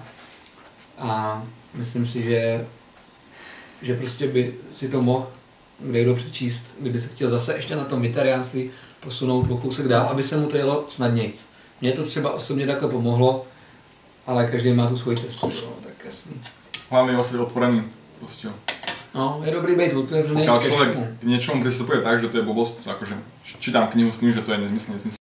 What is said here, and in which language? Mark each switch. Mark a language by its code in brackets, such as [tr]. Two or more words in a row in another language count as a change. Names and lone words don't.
[cs] A myslím si, že prostě by si to mohl někdo přečíst, kdyby se chtěl zase ještě na tom vegetariánství posunout o kousek dál, aby se mu to jelo snadnějc. Mně to třeba osobně takhle pomohlo, ale každý má tu svoji cestu, no, tak jasný. [sk] Hlavne je vlastne otvorený. Proste. [cs] No, je dobrý být otevřený. [sk] Pokiaľ človek k niečomu pristupuje tak, že to je blbosť, akože čítam knihu s tým, že to je nezmysl,